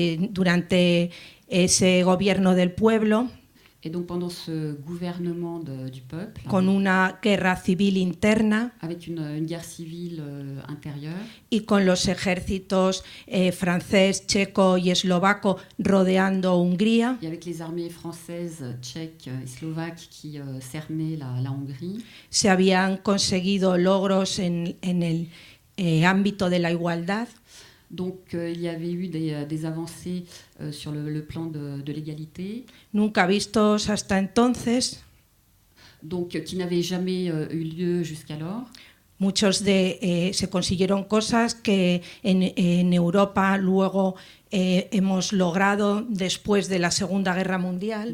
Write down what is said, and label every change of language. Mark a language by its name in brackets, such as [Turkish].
[Spanish] Durante ese gobierno del pueblo, [French] Et donc pendant ce gouvernement du peuple, [Spanish] con una guerra civil interna, [French] avec une guerre civile intérieure, [Spanish] y con los ejércitos francés, checo y eslovaco rodeando Hungría, [French] et avec les armées françaises, tchèques et slovaques qui cernaient la Hongrie, [Spanish] se habían conseguido logros en el ámbito de la igualdad. [French] Donc il y avait eu des avancées sur le plan de l'égalité. [Spanish] Nunca vistos hasta entonces. [French] Donc qui n'avaient jamais eu lieu jusqu'alors. [Spanish] Se consiguieron cosas que en Europa luego hemos logrado después de la Segunda Guerra Mundial.